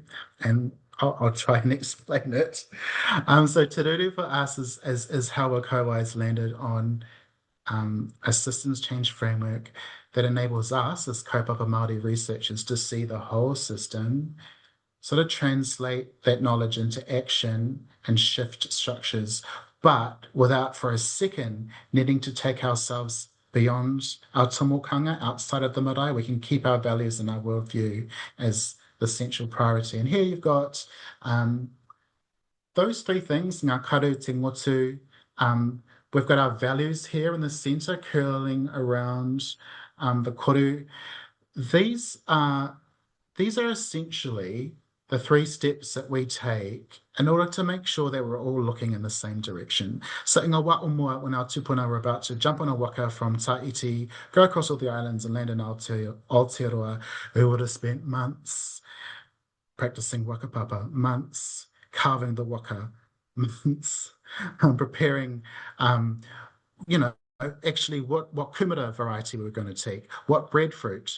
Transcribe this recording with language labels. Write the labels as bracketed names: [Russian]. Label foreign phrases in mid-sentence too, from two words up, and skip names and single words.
[English] And I'll try and explain it. So Te Ruru for us is how Whakauae's landed on a systems change framework that enables us as [Māori] kaupapa Māori [English] researchers to see the whole system, sort of translate that knowledge into action and shift structures, but without for a second needing to take ourselves beyond our tomokanga, outside of the marae. We can keep our values and our worldview as the central priority. And here you've got those three things, [Māori] ngā karu te ngotu. [English] We've got our values here in the center curling around the koru. These are essentially the three steps that we take in order to make sure that we're all looking in the same direction. So in [Māori] ngā wā o mua, [English] when our tupuna were about to jump on a waka from Tahiti, go across all the islands and land in Aotearoa, we would have spent months practicing whakapapa, months carving the waka, months preparing, actually what kumara variety we were going to take, what breadfruit.